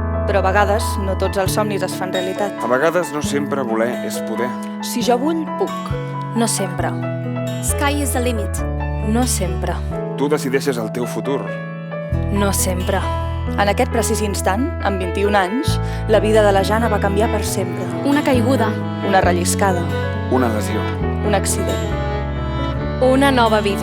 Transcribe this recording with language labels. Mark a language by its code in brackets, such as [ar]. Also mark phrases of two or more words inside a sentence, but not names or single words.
[ca] però a vegades no tots els somnis es fan realitat. A vegades no sempre voler és poder. Si jo vull, puc. No sempre. [en] Sky is the limit. [ca] No sempre. Tu decideixes el teu futur. No sempre. En aquest precís instant, amb 21 anys, la vida de la Jana va canviar per sempre. Una caiguda. Una relliscada, Una lesió. un accident. Una nova vida.